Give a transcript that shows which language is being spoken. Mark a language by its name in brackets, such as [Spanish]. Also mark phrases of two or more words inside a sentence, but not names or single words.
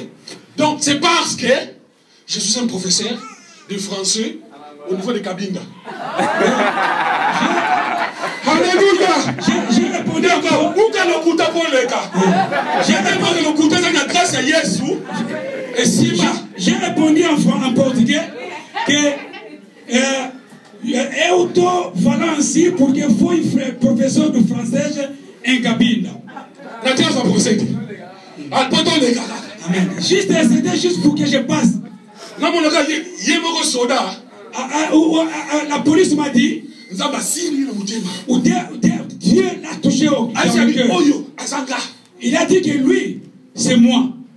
[French] Donc c'est parce que je suis un professeur de français au niveau de Cabinda. Alléluia. J'ai répondu encore. J'ai répondu en portugais [Portuguese] que eu estou falando assim porque fui professor de francês em Cabinda. [French] Amen. C'était juste pour que je passe. La police m'a dit Dieu l'a touché au cœur. Il a dit que lui, c'est moi.